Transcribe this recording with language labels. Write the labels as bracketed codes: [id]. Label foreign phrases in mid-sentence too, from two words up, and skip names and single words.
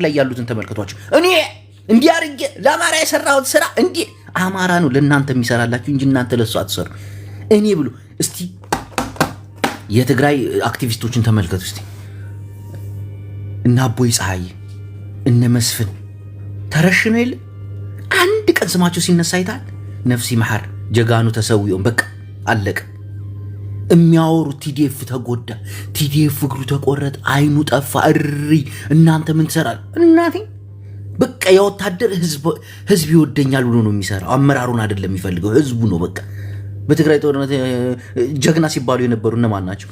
[am] ላይ ያሉትን ተመልከቷቸው። እኔ እንዲህ አድርጌ ለአማራ የሰራሁት ስራ እንዲህ አማራ ነው ለእናንተ የሚሰራላችሁ እንጂ እናንተ ለሱ አትሰሩ። እኔ ብሎ እስቲ የትግራይ አክቲቪስቶችን ተመልከቱ እስቲ። እነ አቦይ ፀሐይ፣ እነ መስፍን ተረሽነው የለ አንድ ቀን ስማቸው ሲነሳ አይታል። [ti] ነፍሲ መሐር ጀጋኑ ተሰውዮን [am] በቃ አለቀ። የሚያወሩ ቲዲኤፍ ተጎዳ፣ ቲዲኤፍ እግሩ ተቆረጠ፣ አይኑ ጠፋ፣ እሪ እናንተ ምን ትሰራል? እናቴ በቃ የወታደር ህዝብ ይወደኛል ብሎ ነው የሚሰራው። አመራሩን አይደለም የሚፈልገው፣ ህዝቡ ነው። በቃ በትግራይ ጦርነት ጀግና ሲባሉ የነበሩ እነማን ናቸው?